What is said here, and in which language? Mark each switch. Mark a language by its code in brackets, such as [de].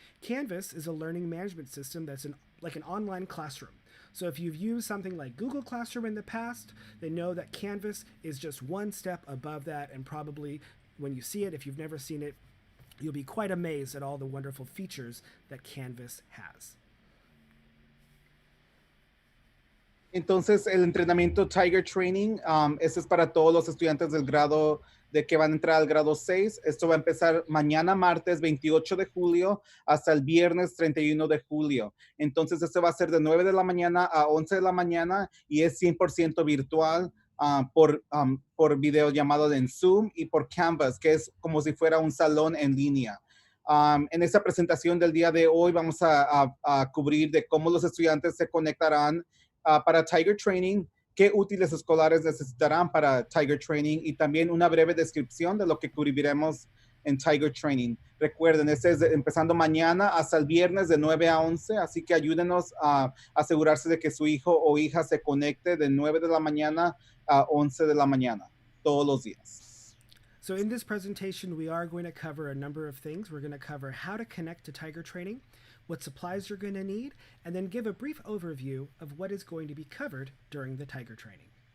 [en] Canvas is a learning management system that's like an online classroom. So if you've used something like Google Classroom in the past, then know that Canvas is just one step above that, and probably when you see it, if you've never seen it, you'll be quite amazed at all the wonderful features that Canvas has. [es] Entonces, el entrenamiento Tiger Training, este es para todos los estudiantes del grado de que van a entrar al grado 6. Esto va a empezar mañana, martes 28 de julio, hasta el viernes 31 de julio. Entonces, este va a ser de 9 de la mañana a 11 de la mañana y es 100% virtual por videollamado en Zoom y por Canvas, que es como si fuera un salón en línea. En esta presentación del día de hoy vamos a cubrir de cómo los estudiantes se conectarán para Tiger Training, qué útiles escolares necesitarán para Tiger Training y también una breve descripción de lo que cubriremos en Tiger Training. Recuerden, este es empezando mañana hasta el viernes de 9 a 11, así que ayúdenos a asegurarse de que su hijo o hija se conecte de 9 de la mañana a 11 de la mañana, todos los días. [en] So in this presentation, we are going to cover a number of things. We're going to cover how to connect to Tiger Training, what supplies you're going to need, and then give a brief overview of what is going to be covered during the Tiger Training.